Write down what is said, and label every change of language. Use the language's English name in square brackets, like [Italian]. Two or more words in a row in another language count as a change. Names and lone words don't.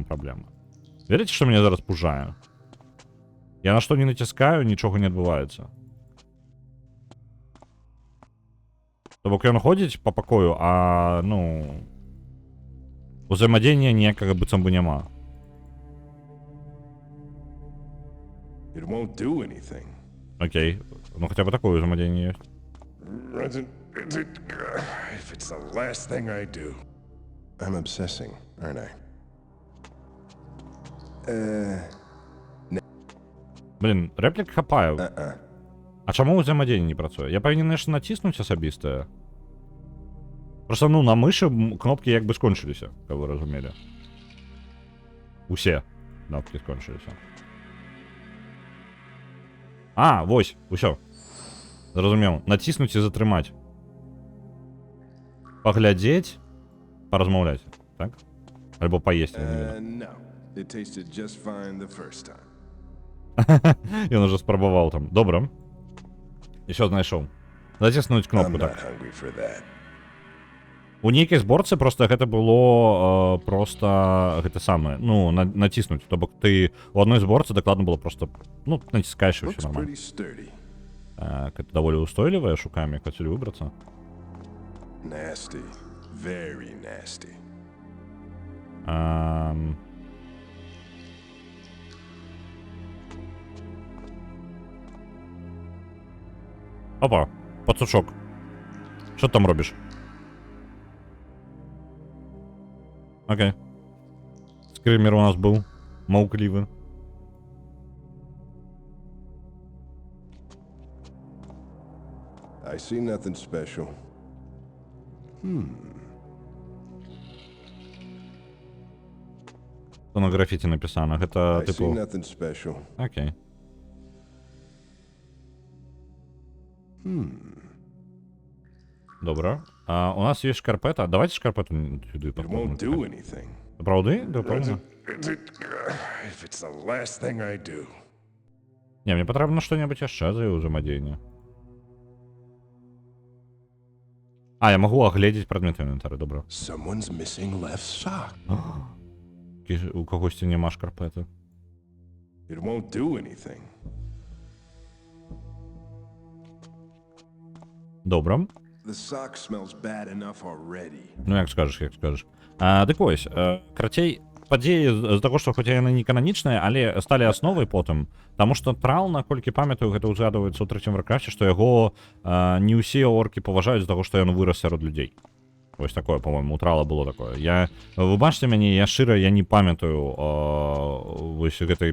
[Belarusian] Верыце, што мяне зараз пужае? Я на што не націскаю, нічога не адбываецца. То бок ён ходзіць па пакою, ну... Узаемадзеяння ніякага быццам бы няма. [English] It won't do anything. Окей. [Russian] Ну, хотя бы такое взаимодействие есть. [English] If it's the last thing I do. I'm obsessing, aren't I? [Belarusian] Блин, реплік хапаю. А чаму ўзаемадзеянне не працуе? Я павінен нешта націснуць асабістае. Просто, ну, на мышы кнопкі як бы скончыліся, каб вы разумелі. Усе кнопкі скончыліся. Вось, усё. Зразумеў. Націснуць і затрымаць. Паглядзець, паразмаўляць, так? Альбо паесці, не ведаю. [English] No. It tasted just fine the first time. [Belarusian] Ён уже спрабаваў там. Добра. Усё знайшоў. Заціснуць кнопку, [English] I'm not [Belarusian] так. [English] hungry for that. [Belarusian] У нейкай зборцы проста гэта было проста гэта самае, ну, націснуць. То бок ты у адной зборцы дакладна было проста, ну, націскаеш і [English] Looks [Belarusian] ўсё нормально. [English] pretty sturdy. [Belarusian] Гэта даволі устойлівая, шукаем, як хацелі выбрацца. [English] Nasty. Very nasty. [Belarusian] Опа, пацучок. [Ukrainian] Що ти там робиш? Окей. Скример у нас був. Мауклівий. [English] I see nothing special. [Russian] Что на граффити написано? [Belarusian] Гэта, [English] I see [Ukrainian] типу... [English] nothing special. [Ukrainian] Окей. Добре. У нас є шкарпета. Давайте шкарпету сюди [English] It [Ukrainian] поставимо. [English] won't do anything. [Russian] Правда? Да, правда. [English] If it's the last thing I do. [Ukrainian] Не, мені потрібно що-небудь ще за взаємодіяння. А, я можу оглядіти предмети в інвентарі, добре. [English] Someone's missing left sock. [Ukrainian] У когось нема шкарпети. [English] It won't do anything. [Ukrainian] Добре. [English] The sock smells bad enough already. [Ukrainian] Ну, як скажеш, як скажеш. [Belarusian] Дык вось, карацей, падзеі з таго, што хоць яны не кананічныя, але сталі асновай потым, таму што трал, наколькі памятаю, гэта ўзгадваецца ў трэцім варкрафце, што яго не ўсе оркі паважаюць з таго, што ён вырас сярод людзей. Вось такое, по-моему, у трала было такое. Вы бачыце мяне, я шчыра, я не памятаю вось гэтай...